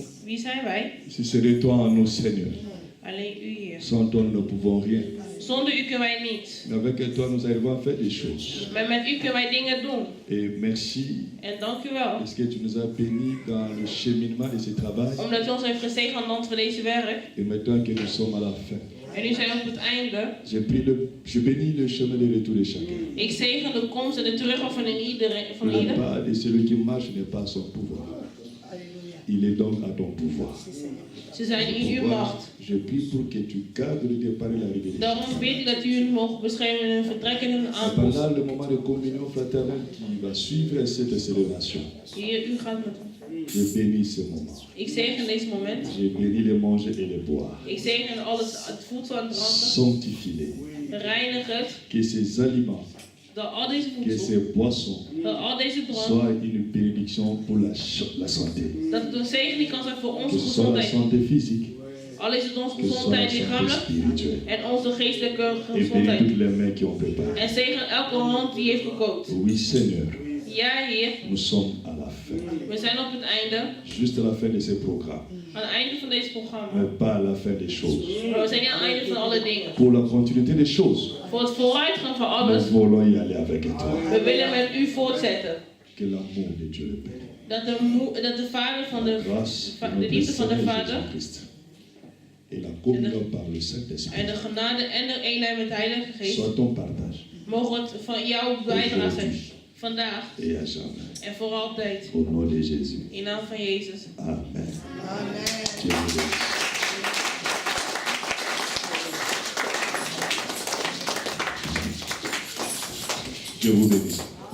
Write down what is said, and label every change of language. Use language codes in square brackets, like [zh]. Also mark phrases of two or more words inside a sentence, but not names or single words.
[fr] Si c'était toi en nous, Seigneur. Sans toi, nous ne pouvons rien. Mais avec toi, nous arrivons à faire des choses. Et merci. Parce que tu nous as bénis dans le cheminement de ce travail. Et maintenant que nous sommes à la fin. [nl] En nu zijn we op het einde. [fr] Je bénis le chemin de retour de chacun. [nl] Ik zegen de komst en de teruggang van iedereen. [fr] Le pas de celui qui marche n'est pas son pouvoir. Il est donc à ton pouvoir. [nl] Ze zijn in uw macht. [fr] Je prie pour que tu gardes le départ et l'arrivée. [nl] Daarom bid ik dat u hen mogen beschermen in hun vertrek en hun aankomst. [fr] Pendant le moment de communion fraternelle qui va suivre cette célébration. [nl] Heer, u gaat met ons. [fr] Je bénis ce moment. [nl] Ik zegen deze moment. [fr] Je bénis les manger et les boire. [nl] Ik zegen alles, het voedsel en dranken. [fr] Sanctifie-les. [nl] Reinig het. [fr] Que ces aliments, [nl] Dat al deze [fr] que [nl] voedsel, [fr] ces boissons [nl] dat al deze drank, [fr] soient une bénédiction pour la santé. [nl] dat het een zegening kan zijn voor [fr] Que [nl] onze [fr] ce soit la [nl] gezondheid. [fr] santé physique, [nl] Al is het onze [fr] que ce soit la [nl] gezondheid [fr] santé [nl] lichamelijk [fr] spirituelle. [nl] en onze geestelijke [fr] Et bénis [nl] gezondheid. [fr] toutes les mains qui ont préparé. [nl] En zegen elke hand die heeft gekookt. [fr] Oui, Seigneur, [nl] Ja, Heer, [fr] nous sommes à la fin. [nl] we zijn op het einde. [fr] Juste à la fin de ce programme, [nl] Aan het einde van deze programma. [fr] mais pas à la fin des choses. [nl] Maar we zijn niet aan het einde van alle dingen. [fr] Pour la continuité des choses, [nl] Voor het vooruitgang van alles, [fr] nous voulons y aller avec toi. [nl] we willen met u voortzetten. [fr] Que l'amour de Dieu le Père, [nl] Dat de vader van de, [fr] grâce de [nl] de [fr] notre [nl] liefde van de [fr] Seigneur [nl] vader [fr] Jésus-Christ et la communion par le Saint-Esprit [nl] en de genade en de eenheid met de Heilige Geest, soit ton partage mogen het van jouw bijdrage zijn. Vandaag [fr] et à jamais. [nl] en voor altijd. [fr] Au nom de Jésus. [nl] In naam van Jezus. [fr] Amen. Dieu vous bénisse. Dieu vous bénisse.